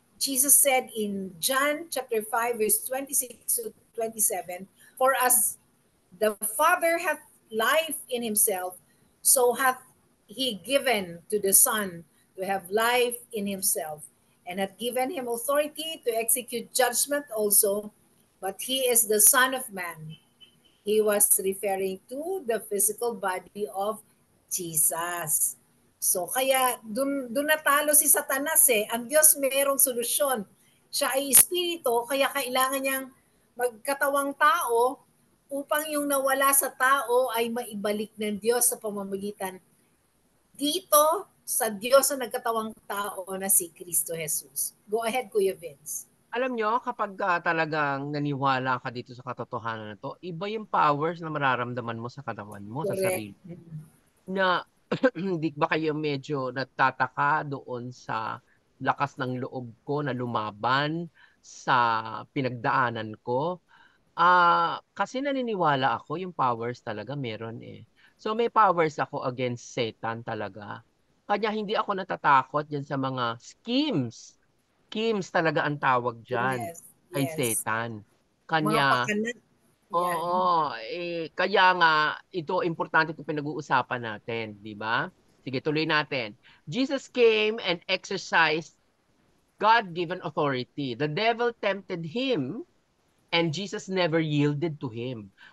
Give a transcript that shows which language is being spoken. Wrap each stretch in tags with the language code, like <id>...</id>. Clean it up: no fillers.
<en>Jesus said in John chapter 5, verse 26 to 27, for as the Father hath life in himself, so hath he given to the Son to have life in himself, and hath given him authority to execute judgment also, but he is the Son of Man. He was referring to the physical body of Jesus.</en> <tl>So kaya dun natalo si Satanas eh. Ang Diyos mayroong solusyon. Siya ay espiritu, kaya kailangan niyang magkatawang tao upang yung nawala sa tao ay maibalik ng Diyos sa pamamagitan dito sa Diyos na nagkatawang tao na si Kristo Jesus.</tl> <en>Go ahead, Kuya Vince.</en> <tl>Alam nyo, kapag talagang naniwala ka dito sa katotohanan na to, iba yung powers na mararamdaman mo sa katawan mo, sa</tl> <en>Correct.</en> <tl>sarili. Na hindi ba kayo medyo natataka doon sa lakas ng loob ko na lumaban sa pinagdaanan ko? Kasi naniniwala ako yung powers talaga meron eh. So may powers ako against Satan talaga. Kanya hindi ako natatakot dyan sa mga schemes. Schemes talaga ang tawag dyan</tl> <en>Yes,</en> <tl>kay</tl> <en>yes.</en> <tl>Satan. Mga Kanya, pakanan. Yan. oo, kaya nga ito importante itong pinag-uusapan natin, di ba? Sige, tuloy natin.</tl> <en>Jesus came and exercised God-given authority. The devil tempted him and Jesus never yielded to him.</en>